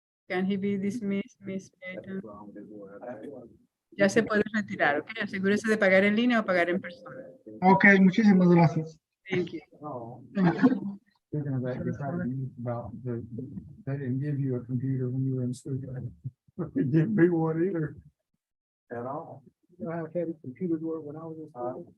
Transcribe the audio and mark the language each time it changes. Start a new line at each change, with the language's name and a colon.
English: Can he be dismissed, Miss Payton?
Spanish: Ya se puede retirar, ok. Asegúrese de pagar en línea o pagar en persona. Ok, muchísimas gracias.
English: Thank you. Thinking of that, you're probably about they didn't give you a computer when you were in school. They didn't be one either. At all. You know how heavy computers were when I was in school?